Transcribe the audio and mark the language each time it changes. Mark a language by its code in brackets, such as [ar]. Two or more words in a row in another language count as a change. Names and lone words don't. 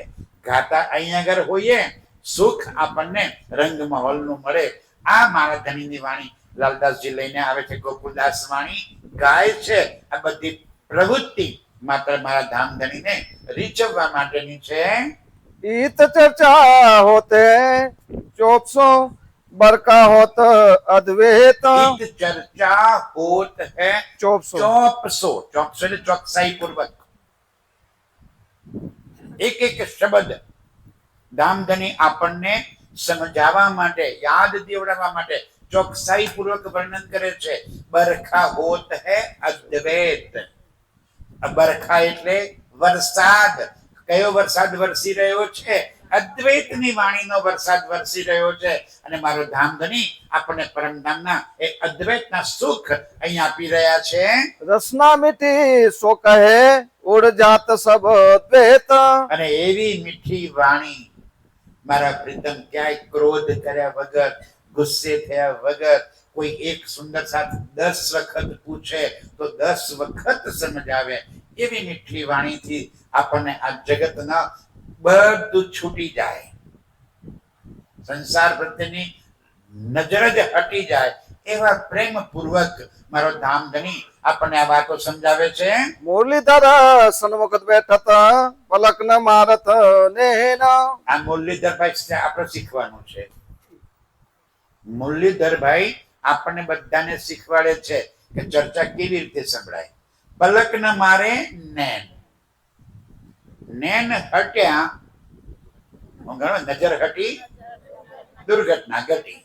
[gu] ગાતા અહીંયા આગળ હોઈએ, સુખ આપણને રંગ માહોલનું મળે. આ મારા ધણીની વાણી લાલદાસજી લઈને આવે છે. ગોકુલદાસ વાણી ગાય છે. આ બધી પ્રવૃત્તિ માત્ર મારા ધામધણીને રીઝવવા માટેની છે. [hi] इत चर्चा होते 400 बर का होत अद्वैत इत चर्चा होत है 400 [gu] ચોકસો એટલે ચોકસાઈ પૂર્વક એક એક શબ્દ ધામધની આપણને સમજાવવા માટે, યાદ દેવડાવવા માટે ચોકસાઈ પૂર્વક વર્ણન કરે છે. [hi] बरखा होत है अद्वैत. [gu] બરખા એટલે વરસાદ. કયો વરસાદ વરસી રહ્યો છે? અદ્વૈતની વાણીનો વરસાદ વરસી રહ્યો છે. અને મારો ધામધની આપણને પરમધામના એ અદ્વૈતના સુખ અહીં આપી રહ્યા છે. [hi] रसना मिटी सो कहे उड़ जात सब द्वैत [gu] અને એવી મીઠી વાણી મારા પ્રીતમ ક્યાંય ક્રોધ કર્યા વગર, ગુસ્સે થયા વગર, કોઈ એક સુંદર સાથ 10 વખત પૂછે તો 10 વખત સમજાવે એવી મીઠી વાણીથી આપણને આ જગતના બધું છૂટી જાય, સંસાર પ્રત્યેની નજર જ હટી જાય એવા પ્રેમપૂર્વક મારો ધામધની આપણને આ વાતો સમજાવે છે. [hi] मुरलीधर सन्मुख बैठत पलक न मारत नैन [gu] આ મુરલીધરભાઈ આપણે શીખવાનું છે. મુરલીધરભાઈ આપણને બધાને શીખવાડે છે કે ચર્ચા કેવી રીતે સંભળાય. [hi] पलक न मारे नैन. [gu] નૈન હટ્યા, નજર હટી, દુર્ઘટના ઘટી.